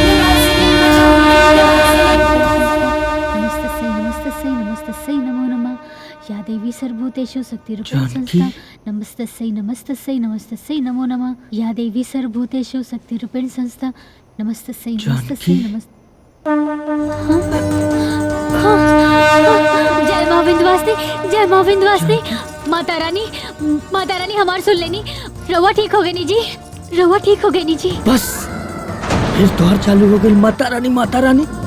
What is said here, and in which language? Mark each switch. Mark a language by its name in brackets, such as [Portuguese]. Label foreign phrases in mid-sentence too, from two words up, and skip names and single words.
[Sanskrit] नमस्तस्यै नमो नमः। या देवी सर्वभूतेषु शक्तिरूपेण संस्थिता नमस्तस्यै नमो नमः। या देवी सर्वभूतेषु शक्तिरूपेण संस्थिता नमस्तस्यै नमस्तस्यै। [Bhojpuri] जय माँ विंध्यवासिनी, जय माँ विंध्यवासिनी। माता रानी हमार सुन लेनी, रवा ठीक हो गई नी जी, रवा ठीक हो गई नी जी। बस फिर तोहर चालू हो गई माता रानी, माता रानी।